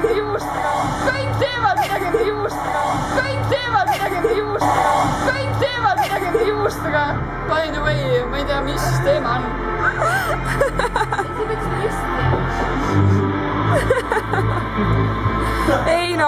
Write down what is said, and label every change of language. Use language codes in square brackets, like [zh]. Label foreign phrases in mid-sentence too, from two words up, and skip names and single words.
[et] juustega, kõik teevad midagi juustega, kõik teevad midagi juustega, kõik teevad midagi juustega. [en] By the way, [et] ma ei tea, mis teema on. Eino.